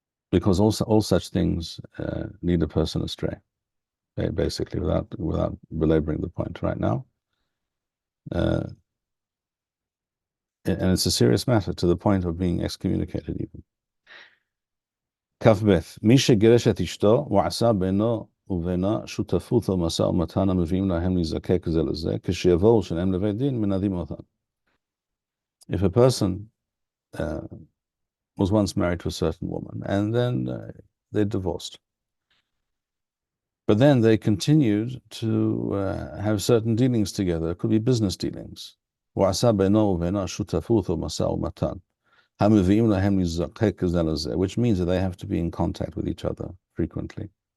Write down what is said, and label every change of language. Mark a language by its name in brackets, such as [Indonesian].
[English] Because all such things lead a person astray, basically, without belaboring the point right now. And it's a serious matter to the point of being excommunicated even. [Hebrew] כ"ב מי שגירש את אשתו ועשה בינו ובינה שותפות או משא ומתן המביאים להם להיזקק זה לזה, כשיבואו שניהם לבית דין מנדים אותם. [English] If a person was once married to a certain woman and then they divorced, but then they continued to have certain dealings together. It could be business dealings. [Hebrew] ועשה בינו ובינה שותפות או משא ומתן [English] which means that they have to be in contact with each other frequently.